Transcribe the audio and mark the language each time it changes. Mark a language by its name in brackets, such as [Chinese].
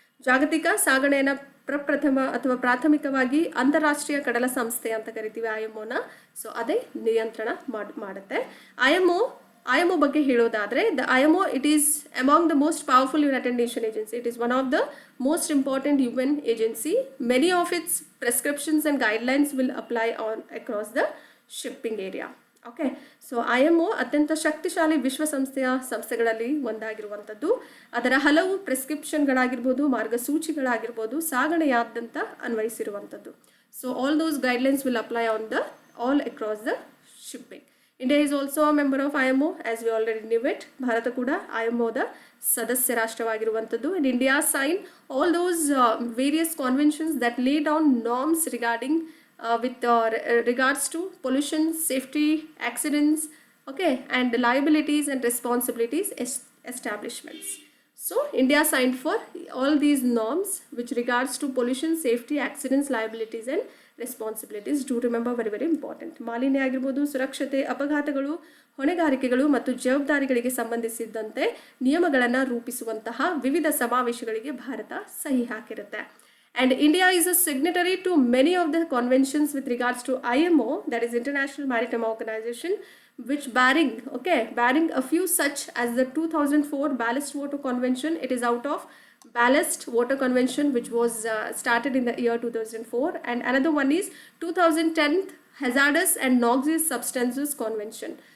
[Kannada] ಜಾಗತಿಕ ಸಾಗಣೆಯನ್ನು ಪ್ರಾಥಮಿಕವಾಗಿ ಅಂತಾರಾಷ್ಟ್ರೀಯ ಕಡಲ ಸಂಸ್ಥೆ ಅಂತ ಕರಿತೀವಿ, IMOನ. ಸೊ ಅದೇ ನಿಯಂತ್ರಣ ಮಾಡುತ್ತೆ. IMO ಬಗ್ಗೆ ಹೇಳೋದಾದರೆ, [English] The IMO it is among the most powerful United Nation agency. It is one of the most important UN agency. Many of its prescriptions and guidelines will apply across the shipping area. [Kannada] Okay, so IMO ಅತ್ಯಂತ ಶಕ್ತಿಶಾಲಿ ವಿಶ್ವಸಂಸ್ಥೆಯ ಸಂಸ್ಥೆಗಳಲ್ಲಿ ಒಂದಾಗಿರುವಂಥದ್ದು. ಅದರ ಹಲವು ಪ್ರಿಸ್ಕ್ರಿಪ್ಷನ್ಗಳಾಗಿರ್ಬೋದು, ಮಾರ್ಗಸೂಚಿಗಳಾಗಿರ್ಬೋದು ಸಾಗಣೆಯಾದ್ಯಂತ ಅನ್ವಯಿಸಿರುವಂಥದ್ದು. [English] So all those guidelines will apply on all across the shipping. India is also a member of IMO, as we already knew it. [Kannada] Bharat ಕೂಡ IMOದ ಸದಸ್ಯ ರಾಷ್ಟ್ರವಾಗಿರುವಂಥದ್ದು. [English] And India signed all those various conventions that lay down norms regarding with regards to pollution, safety, accidents, okay, and liabilities and responsibilities establishments. So India signed for all these norms which regards to pollution, safety, accidents, liabilities and responsibilities. Do remember, very very important. [Kannada] ಮಾಲಿನ್ಯ ಆಗಿರ್ಬೋದು, ಸುರಕ್ಷತೆ, ಅಪಘಾತಗಳು, ಹೊಣೆಗಾರಿಕೆಗಳು ಮತ್ತು ಜವಾಬ್ದಾರಿಗಳಿಗೆ ಸಂಬಂಧಿಸಿದಂತೆ ನಿಯಮಗಳನ್ನು ರೂಪಿಸುವಂತಹ ವಿವಿಧ ಸಮಾವೇಶಗಳಿಗೆ ಭಾರತ ಸಹಿ ಹಾಕಿರುತ್ತೆ. [English] And India is a signatory to many of the conventions with regards to IMO, that is International Maritime Organization, which barring a few such as the 2004 Ballast Water Convention. It is out of Ballast Water Convention, which was started in the year 2004, and another one is 2010 Hazardous and Noxious Substances Convention.